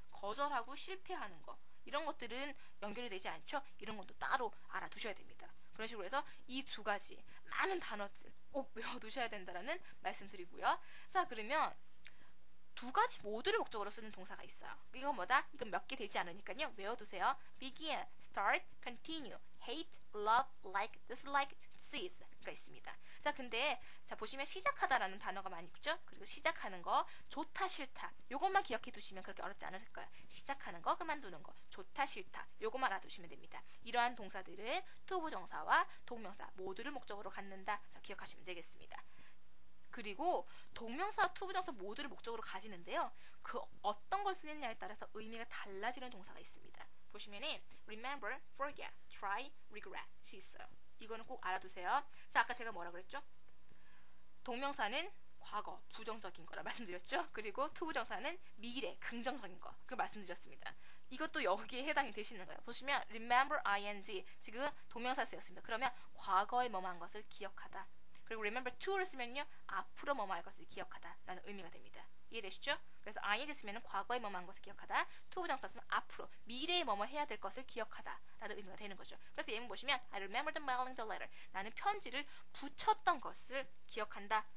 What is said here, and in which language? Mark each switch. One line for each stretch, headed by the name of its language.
Korean: 거절하고 실패하는 거. 이런 것들은 연결이 되지 않죠. 이런 것도 따로 알아두셔야 됩니다. 그런 식으로 해서 이 두 가지 많은 단어들 꼭 외워두셔야 된다는 말씀드리고요. 자, 그러면 두 가지 모두를 목적으로 쓰는 동사가 있어요. 이건 뭐다? 이건 몇 개 되지 않으니까요. 외워두세요.
English: begin, start, continue, hate, love, like, dislike,
Korean: cease가 있습니다. 자, 근데 자 보시면 시작하다라는 단어가 많이 있죠. 그리고 시작하는 거, 좋다 싫다 요것만 기억해 두시면 그렇게 어렵지 않을 거예요. 시작하는 거, 그만두는 거, 좋다 싫다 요것만 알아두시면 됩니다. 이러한 동사들은 to 부정사와 동명사 모두를 목적으로 갖는다 기억하시면 되겠습니다. 그리고 동명사와 to 부정사 모두를 목적으로 가지는데요. 그 어떤 걸 쓰느냐에 따라서 의미가 달라지는 동사가 있습니다. 보시면은 remember, forget, try, regret이 있어요. 이거는 꼭 알아두세요. 자, 아까 제가 뭐라 그랬죠? 동명사는 과거, 부정적인 거라 말씀드렸죠. 그리고 to 부정사는 미래, 긍정적인 거. 그걸 말씀드렸습니다. 이것도 여기에 해당이 되시는 거예요. 보시면 remember ing 지금 동명사 쓰였습니다. 그러면 과거에 뭐만 것을 기억하다. 그리고 remember to를 쓰면요. 앞으로 뭐뭐 할 것을 기억하다 라는 의미가 됩니다. 이해되시죠? 그래서 ing 쓰면은 과거에 뭐뭐 한 것을 기억하다. to 부정사 쓰면 앞으로 미래에 뭐뭐 해야 될 것을 기억하다 라는 의미가 되는 거죠.
English: 그래서 예문 보시면 I remember the mailing the letter.
Korean: 나는 편지를 붙였던 것을 기억한다.